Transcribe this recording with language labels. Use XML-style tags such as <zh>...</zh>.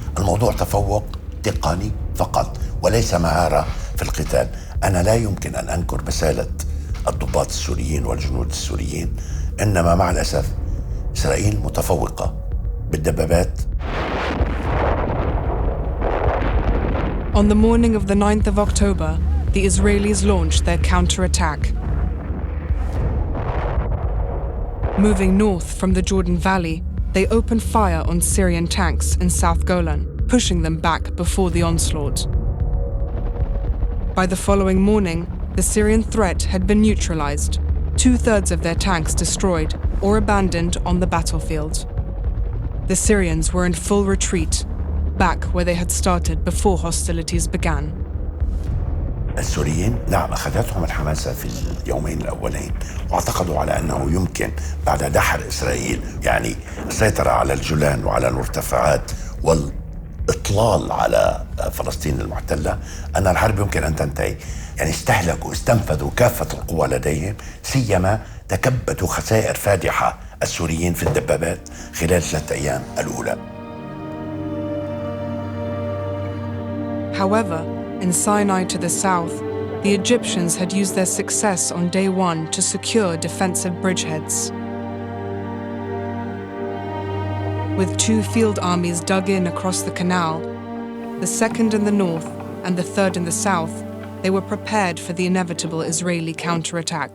<ar>الموضوع تفوق تقني فقط وليس مهارة في القتال. أنا لا يمكن أن أنكر بسالة الضباط السوريين والجنود السوريين، إنما مع الأسف إسرائيل متفوقة بالدبابات.</ar> <en>On the morning of the 9th of October, the Israelis launched their counterattack. Moving north from the Jordan Valley, they opened fire on Syrian tanks in South Golan, pushing them back before the onslaught. By the following morning, the Syrian threat had been neutralized, 2/3 of their tanks destroyed or abandoned on the battlefield. The Syrians were in full retreat, back where they had started before hostilities began.</en> <ar>السوريين نعم أخذتهم الحماسة في اليومين الأولين، واعتقدوا على أنه يمكن بعد دحر إسرائيل يعني السيطرة على الجولان وعلى المرتفعات والإطلال على فلسطين المحتلة أن الحرب يمكن أن تنتهي. يعني استهلكوا استنفذوا كافة القوى لديهم، سيما تكبدوا خسائر فادحة السوريين في الدبابات خلال 3 أيام الأولى.</ar> <en>However, in Sinai to the south, the Egyptians had used their success on day 1 to secure defensive bridgeheads. With 2 field armies dug in across the canal, the second in the north and the third in the south, they were prepared for the inevitable Israeli counterattack.</en>